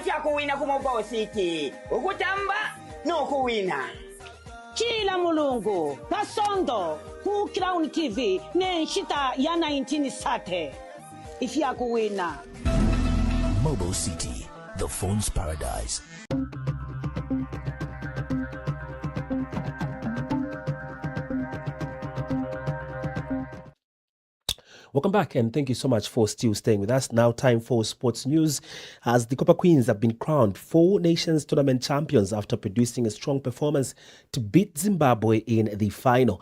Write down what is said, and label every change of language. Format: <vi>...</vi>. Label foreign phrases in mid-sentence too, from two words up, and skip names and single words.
<bem>kuwina kumobosiki ukutamba nokuwina Chila mulungu pasondo ku Crown TV nenshita ya 1930 ifya kuwina.</bem> <en>Mobile City, the phone's paradise. Welcome back, and thank you so much for still staying with us. Now time for sports news, as the Copper Queens have been crowned Four Nations Tournament champions after producing a strong performance to beat Zimbabwe in the final.</en>